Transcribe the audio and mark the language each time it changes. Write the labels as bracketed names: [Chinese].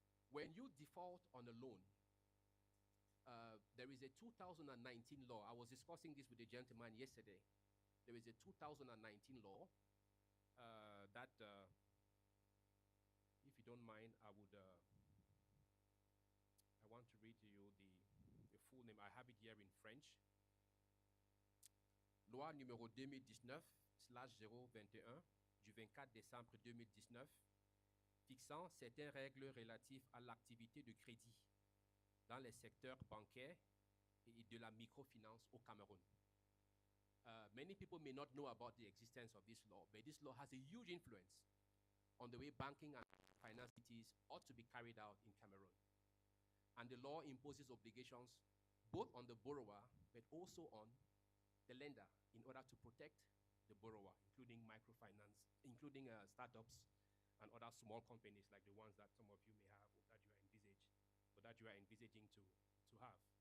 [English] When you default on a loan, there is a 2019 law. I was discussing this with a gentleman yesterday. There is a 2019 law that, if you don't mind, I want to read to you the full name. I have it here in French. [French] Loi numéro 2019/021 du 24 décembre 2019 fixant certaines règles relatives à l'activité de crédit dans les secteurs bancaires et de la microfinance au Cameroun. [English] Many people may not know about the existence of this law, but this law has a huge influence on the way banking and finance activities ought to be carried out in Cameroon. And the law imposes obligations both on the borrower, but also on the lender in order to protect the borrower, including microfinance, including startups and other small companies like the ones that some of you may have or that you are envisaging to have.